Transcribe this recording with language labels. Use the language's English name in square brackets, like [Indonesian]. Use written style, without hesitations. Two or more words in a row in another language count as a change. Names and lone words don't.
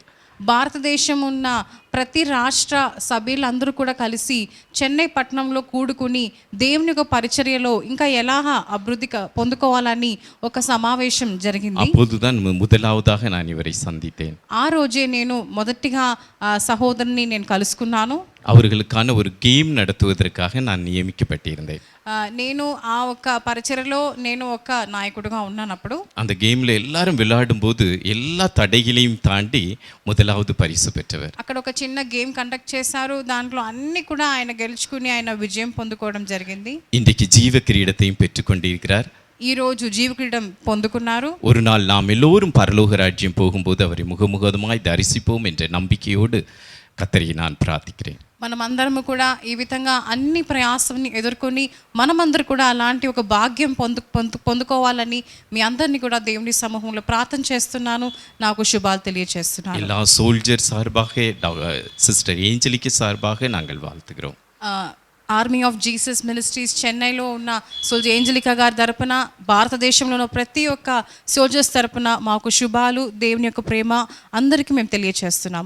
[Telugu] భారతదేశం ఉన్న ప్రతి రాష్ట్ర సభ్యులందరూ కూడా కలిసి చెన్నై పట్టణంలో కూడుకుని దేవుని యొక్క పరిచర్యలో ఇంకా ఎలా అభివృద్ధి పొందుకోవాలని ఒక సమావేశం జరిగింది. [Tamil] அப்போதுதான் முதலாவதாக நான் இவரை சந்தித்தேன். [Telugu] ఆ రోజే నేను మొదటిగా సహోదరుని నేను కలుసుకున్నాను. [Tamil] அவர்களுக்கான ஒரு கேம் நடத்துவதற்காக நான் நியமிக்கப்பட்டிருந்தேன். [Telugu] నేను ఆ ఒక్క పరిచర్యలో నేను ఒక నాయకుడిగా ఉన్నానప్పుడు [Tamil] அந்த கேம்ல எல்லாரும் விளையாடும் போது எல்லா தடைகளையும் தாண்டி முதலாவது பரிசு பெற்றவர். [Telugu] అక్కడ ఒక చిన్న [English] game conduct [Telugu] చేశారు. దాంట్లో అన్ని కూడా ఆయన గెలుచుకుని ఆయన విజయం పొందుకోవడం జరిగింది. [Tamil] இன்றைக்கு ஜீவ கிரீடத்தையும் பெற்றுக்கொண்டிருக்கிறார். [Telugu] ఈ రోజు జీవ కిరీటం పొందుకున్నారు. [Tamil] ஒரு நாள் நாம் எல்லோரும் பரலோக ராஜ்யம் போகும்போது அவரை முகமுகமாய் தரிசிப்போம் என்ற நம்பிக்கையோடு கர்த்தரை நான் பிரார்த்திக்கிறேன். [Telugu] మనమందరము కూడా ఈ విధంగా అన్ని ప్రయాసాన్ని ఎదుర్కొని మనమందరూ కూడా అలాంటి ఒక భాగ్యం పొందుకోవాలని మీ అందరినీ కూడా దేవుని సమూహంలో ప్రార్థన చేస్తున్నాను. నాకు శుభాలు తెలియజేస్తున్నాను. [Tamil] எல்லா சோல்ஜர் சார்பாக சிஸ்டர் ஏஞ்சலிக்கு சார்பாக நாங்கள் வாழ்த்துகிறோம். [Telugu] ఆర్మీ ఆఫ్ జీసస్ మినిస్ట్రీస్ చెన్నైలో ఉన్న సోల్జర్ ఏంజలికా గారి తరపున, భారతదేశంలో ఉన్న ప్రతి ఒక్క సోల్జర్స్ తరపున మాకు శుభాలు, దేవుని యొక్క ప్రేమ అందరికీ మేము తెలియజేస్తున్నాము.